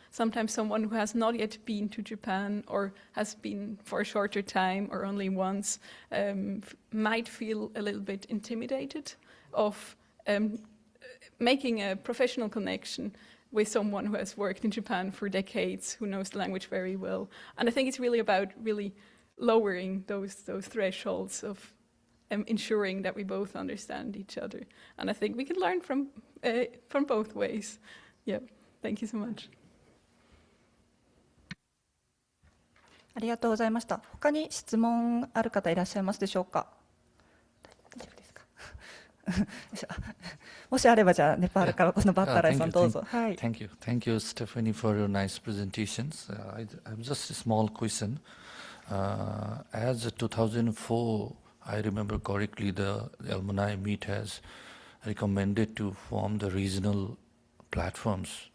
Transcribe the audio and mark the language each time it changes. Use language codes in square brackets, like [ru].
[en] Sometimes someone who has not yet been to Japan or has been for a shorter time or only once might feel a little bit intimidated of making a professional connection with someone who has worked in Japan for decades, who knows the language very well. And I think it's really about really lowering those thresholds of ensuring that we both understand each other. And I think we can learn from both ways. Yeah, thank you so much. [ja] ありがとうございました。他に質問ある方いらっしゃいますでしょうか。大丈夫ですか。もしあればじゃあネパールからこのバッタライさんどうぞ。はい。 [en] Thank you, Stephanie, for your nice presentations. I have just a small question. As 2004, I remember correctly, the alumni meet has recommended to form the regional platforms.